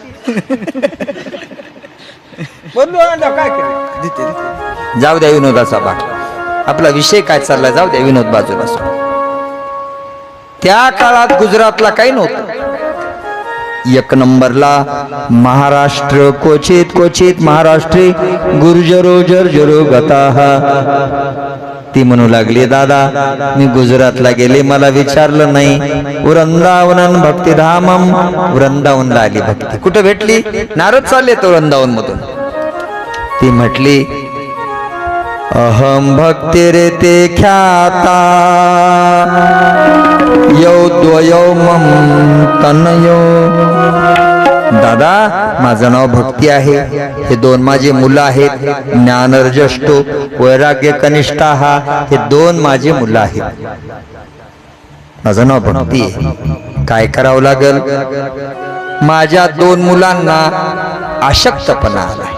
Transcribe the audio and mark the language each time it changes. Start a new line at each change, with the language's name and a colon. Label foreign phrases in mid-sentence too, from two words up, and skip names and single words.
Marathi: बदलून आणल्या काय केलं? जाऊ द्या विनोदाचा भाग. आपला विषय काय चाललाय, जाऊ द्या विनोद बाजूला. त्या काळात गुजरातला काही नव्हतं. 1 नंबरला महाराष्ट्र,
Sanskrit: क्वचित महाराष्ट्री गुर्जरो जर्जरो गताः.
Marathi: ती म्हणू लागली, दादा मी गुजरातला गेले, मला विचारलं नाही.
Sanskrit: वृंदावनन भक्तिधामम,
Marathi: वृंदावनला आली भक्ती. कुठे भेटली? नारद चालले तो वृंदावन मधून. ती म्हटली,
Sanskrit: अहम भक्तिरे ते ख्याता यौ द्वयो मम तनयो.
Marathi: दादा माझं नाव भक्ती आहे, हे 2 माझे मुलं आहेत.
Sanskrit: ज्ञानर्जष्टो वैराग्य कनिष्ठा,
Marathi: हे 2 माझे मुलं आहेत. माझं नाव भक्ती आहे. काय करावं लागल? माझ्या 2 मुलांना अशक्तपणा आलाय.